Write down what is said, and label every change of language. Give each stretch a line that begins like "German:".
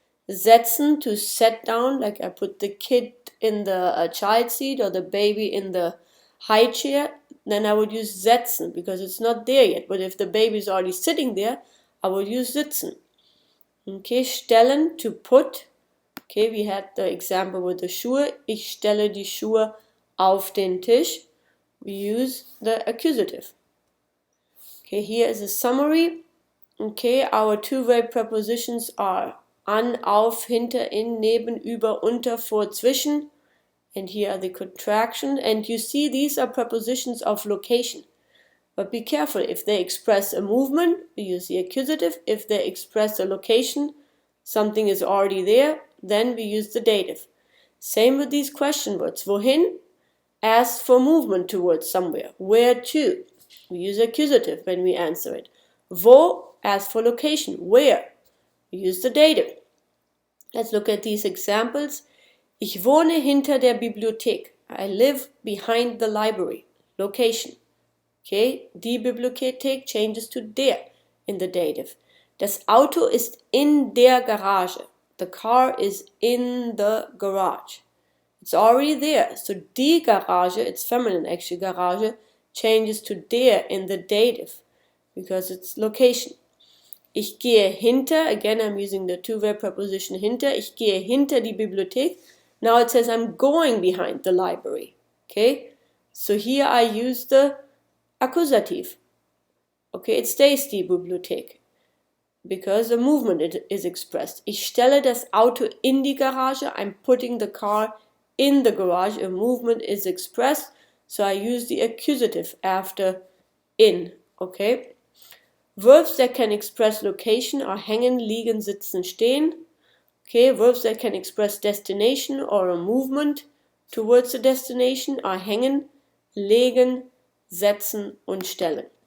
English: Setzen, to set down, like I put the kid in the child seat or the baby in the high chair, then I would use setzen because it's not there yet. But if the baby is already sitting there, I would use sitzen. Okay, stellen, to put. Okay, we had the example with the Schuhe.
German: Ich stelle die Schuhe auf den Tisch.
English: We use the accusative. Okay, here is a summary. Okay, our two-way prepositions are an, auf, hinter, in, neben, über, unter, vor, zwischen. And here are the contractions. And you see these are prepositions of location. But be careful, if they express a movement, we use the accusative. If they express a location, something is already there, then we use the dative. Same with these question words. Wohin asks for movement towards somewhere. Where to? We use accusative when we answer it. Wo asks for location. Where? We use the dative. Let's look at these examples.
German: Ich wohne hinter der Bibliothek.
English: I live behind the library. Location. Okay, die Bibliothek changes to der in the dative.
German: Das Auto ist in der Garage.
English: The car is in the garage. It's already there. So die Garage, it's feminine actually, Garage, changes to der in the dative because it's location.
German: Ich gehe hinter,
English: again I'm using the two-way preposition hinter.
German: Ich gehe hinter die Bibliothek.
English: Now it says I'm going behind the library. Okay, so here I use the accusative. Okay, it stays die Bibliothek because a movement is expressed.
German: Ich stelle das Auto in die Garage.
English: I'm putting the car in the garage. A movement is expressed, so I use the accusative after in. Okay, verbs that can express location are hängen, liegen, sitzen, stehen. Okay, verbs that can express destination or a movement towards the destination are hängen, legen, setzen und stellen.